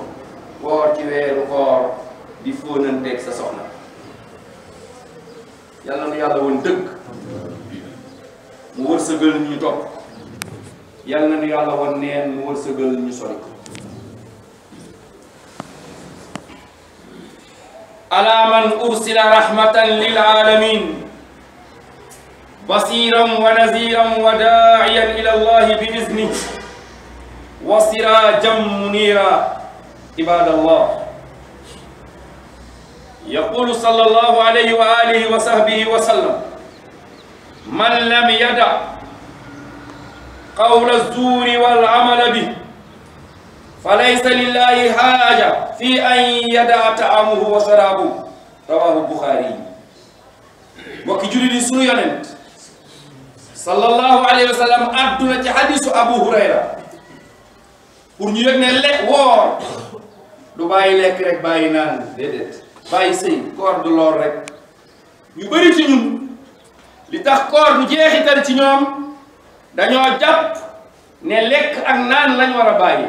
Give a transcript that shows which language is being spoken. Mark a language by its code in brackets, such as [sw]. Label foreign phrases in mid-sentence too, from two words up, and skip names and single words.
[wo] woor ci weeru koor di fóonanteeg sa soxna yàlla na yàlla woon dëgg mu wërsëgal ñu topp yàlla na yàlla woon neen mu wërsëgal ñu sori ko. [ar] على من أرسل رحمة للعالمين بشيرا ونذيرا وداعيا إلى الله بإذنه وسراجا منيرا عباد الله يقول صلى الله عليه وعلى آله وصحبه وسلم من لم يدع قول الزور والعمل به فليس لله حاجة في أن يدع طعامه وشرابه رواه البخاري. [wo] mbokki jullit yi sunu yonent [ar] صلى الله عليه وسلم [wo] adduna ci hadisu Abu Hurayra pour ñu yëg ne woor du bàyyi lekk rek bàyyi naan déedéet bàyyi sëy koor du lool rek. ñu bëri ci ñun li tax koor du jeexital ci ñoom dañoo jàpp ne lekk ak naan lañ war a bàyyi.